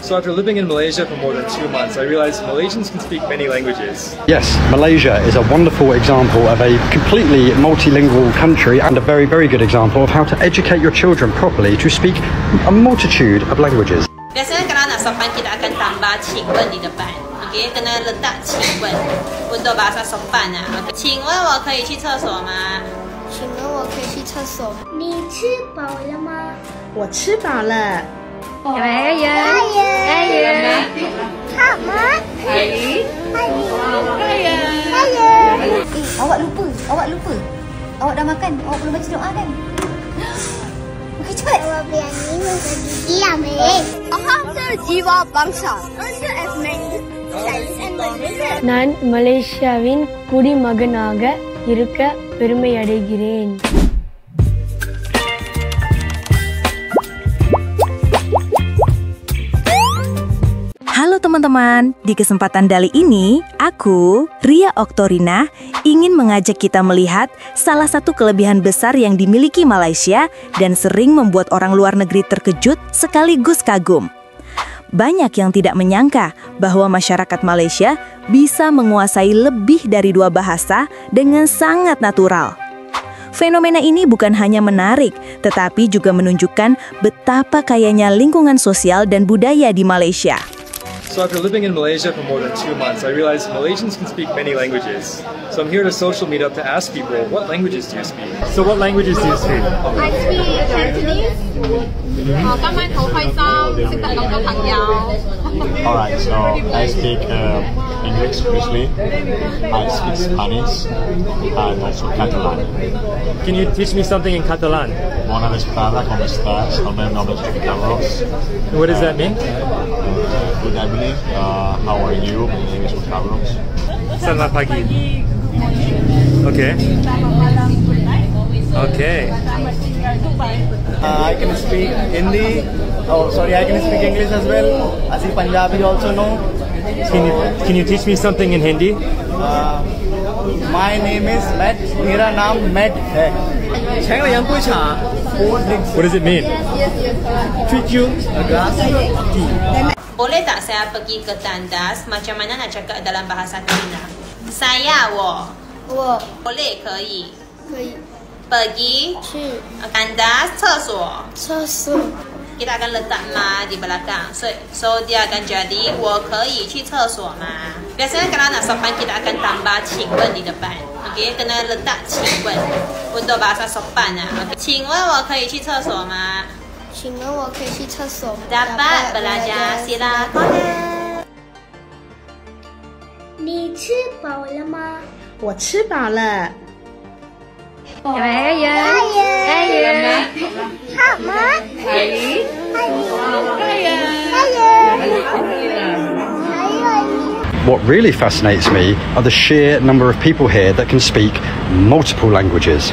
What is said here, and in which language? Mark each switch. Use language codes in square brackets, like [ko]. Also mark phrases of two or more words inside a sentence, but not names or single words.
[en] So after living in Malaysia for more than 2 months, I realized Malaysians can speak many languages. Yes, Malaysia is a wonderful example of a completely multilingual country and a very, very good example of how to educate your children properly to speak a multitude of languages. [ms] Biasanya kalau nak sopan kita akan tambah 请问 di depan. Okey, kena letak 请问 untuk bahasa sopan ah. Okay. [zh] 请问我可以去厕所吗？请问我可以去厕所？你吃饱了吗？我吃饱了。 [ms] Hak mak. Awak lupa. Awak dah makan, awak belum baca doa kan? Okey, cepat. Awak berani bagi diam jiwa bangsa. [ta] நான் மலேசியாவின் குடிமகனாக இருக்க பெருமை அடைகிறேன். [id] Halo teman-teman, di kesempatan kali ini, aku, Ria Oktorina, ingin mengajak kita melihat salah satu kelebihan besar yang dimiliki Malaysia dan sering membuat orang luar negeri terkejut sekaligus kagum. Banyak yang tidak menyangka bahwa masyarakat Malaysia bisa menguasai lebih dari 2 bahasa dengan sangat natural. Fenomena ini bukan hanya menarik, tetapi juga menunjukkan betapa kayanya lingkungan sosial dan budaya di Malaysia. [en] So after living in Malaysia for more than 2 months, I realized Malaysians can speak many languages. So I'm here at a social meetup to ask people, what languages do you speak? So what languages do you speak? I speak Cantonese. Alright, so I speak English briefly. I speak Spanish and also Catalan. Can you teach me something in Catalan? [ca] Bona vesprada, com estàs? El meu nom és Carlos. [en] What does that mean? Good evening. How are you? My name is Carlos. [ms] Selamat pagi. [en] Okay. Okay. I can speak Hindi. I can speak English as well. I speak Punjabi also know. Can you teach me something in Hindi? My name is Matt. [hi] मेरा नाम Matt है. [en] What does it mean? Treat you a glass of tea. [ms] Boleh tak saya pergi ke tandas? Macam mana nak cakap dalam bahasa China? Saya, 我 boleh 可以 pergi [zh] 去 [ms] tandas 厕所 [zh] 厕所。 [ms] kita akan letak ma di belakang. So dia akan jadi [zh] 我可以去厕所吗? [ms] Biasanya kalau nak sopan kita akan tambah 请问 di depan. Okey, kena letak 请问 untuk bahasa sopan ah. Okay. [zh] 请问我可以去厕所吗? 请问我可以去厕所？ [ms] Dapat belajar, silakan. [zh] 你吃饱了吗？我吃饱了。 [ms] Hak mak. [en] What really fascinates me are the sheer number of people here that can speak multiple languages.